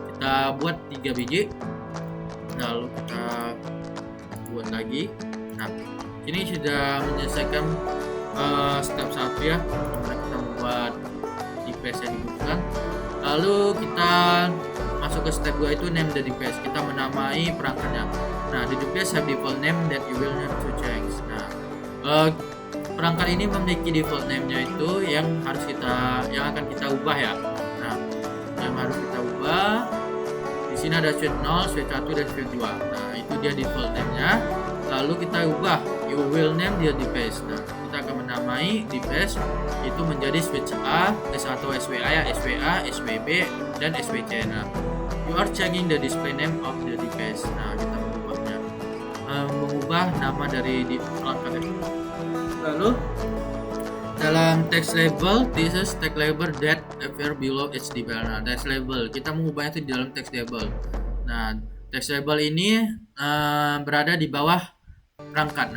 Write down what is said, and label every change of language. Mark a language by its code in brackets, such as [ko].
[id] Kita buat 3 biji. Lalu kita buat lagi. Nah, ini sudah menyelesaikan step 1 ya, dimana kita membuat device yang dibutuhkan. Lalu kita masuk ke step 2 itu [en] name the device. [id] Kita menamai perangkatnya. [en] Nah, the device have default name that you will need to change. [id] Nah, perangkat ini memiliki default name-nya itu yang akan kita ubah ya. Nah, yang harus kita ubah di sini ada switch 0, switch 1 dan switch 2. Nah, itu dia default name-nya. Lalu kita ubah, [en] you will name the device. [id] Nah, kita akan menamai device itu menjadi switch A, S1 SWA ya, SWA, SWB dan SWC. [en] Nah, you are changing the display name of the device. [id] Nah, kita mengubah nama dari perangkat itu. Lalu dalam [en] text label, this is text label that appear below each device. [id] Nah, text label kita mengubahnya itu di dalam text label. Nah, text label ini berada di bawah perangkat.